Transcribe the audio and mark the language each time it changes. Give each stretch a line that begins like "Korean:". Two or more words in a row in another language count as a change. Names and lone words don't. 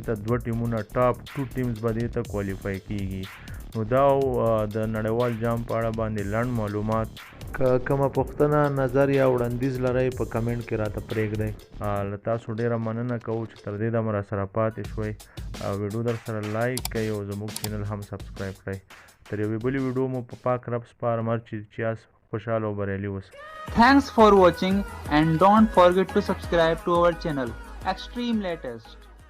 Pashto: ته 2 ټیمونه
English: top 2 teams
Pashto: به دې ته کوالیفای کیږي نو دا د نړیوال جام په اړه باندې لنډ معلومات که کومه پوښتنه نظر یا وړاندیز لرئ په کمنټ کې راته پرېږدئ له تاسو ډیره مننه کوو چې تر دې دمه راسره پاتې شوئ ویډیو در سره لایک کړئ او زموږ چینل هم سبسکرایب کړئ تر یوې بلې ویډیو مو په پاک رب سپارم هر چې یاست خوشحاله او بریالي اوسئ.
English: Thanks for watching and don't forget to subscribe to our channel Extreme Latest.